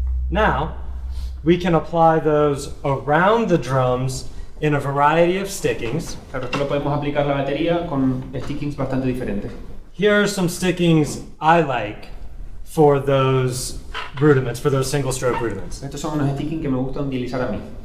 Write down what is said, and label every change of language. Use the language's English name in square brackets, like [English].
[English] Now, we can apply those around the drums in a variety of stickings. [Spanish] Claro, esto lo podemos aplicar a la batería con stickings bastante diferentes. [English] Here are some stickings I like for those rudiments, for those single stroke rudiments. [Spanish] Estos son unos stickings que me gustan utilizar a mí.